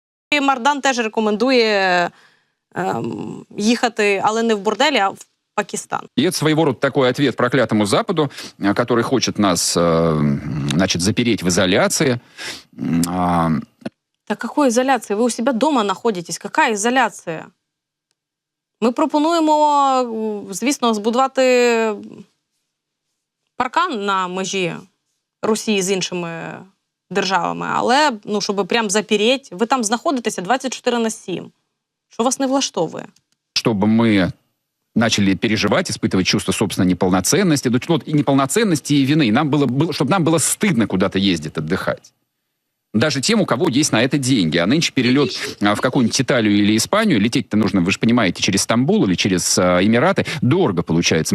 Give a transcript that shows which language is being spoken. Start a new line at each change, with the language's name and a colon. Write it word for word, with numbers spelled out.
Ukrainian: І Мардан теж рекомендує эм, їхати, але не в борделі, а в Пакистан.
Russian: И это своего рода такой ответ проклятому Западу, который хочет нас, значит, запереть в изоляции.
Ukrainian: Та какої ізоляції? Ви у себе вдома знаходитесь. Яка ізоляція? Ми пропонуємо, звісно, збудувати паркан на межі Росії з іншими державами, але, ну, щоб прям запереть, ви там знаходитеся двадцять чотири на сім. Що вас не влаштовує?
Russian: Чтобы мы начали переживать, испытывать чувство собственной неполноценности, ну, и неполноценности, и вины. И нам было, было, чтобы нам было стыдно куда-то ездить, отдыхать. Даже тем, у кого есть на это деньги. А нынче перелет в какую-нибудь Италию или Испанию, лететь-то нужно, вы же понимаете, через Стамбул или через Эмираты, дорого получается.